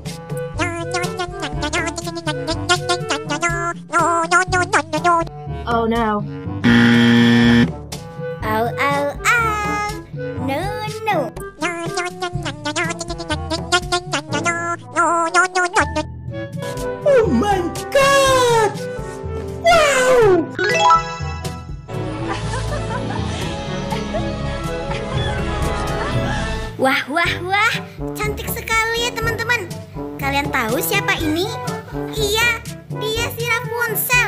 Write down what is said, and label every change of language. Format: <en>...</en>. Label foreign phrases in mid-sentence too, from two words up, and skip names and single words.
<en>Oh no. Au, au, au. No, no. Oh my god! Wow!</en> <id>Wah, cantik sekali ya teman-teman. Kalian tahu siapa ini? Iya, dia si Rapunzel.</id>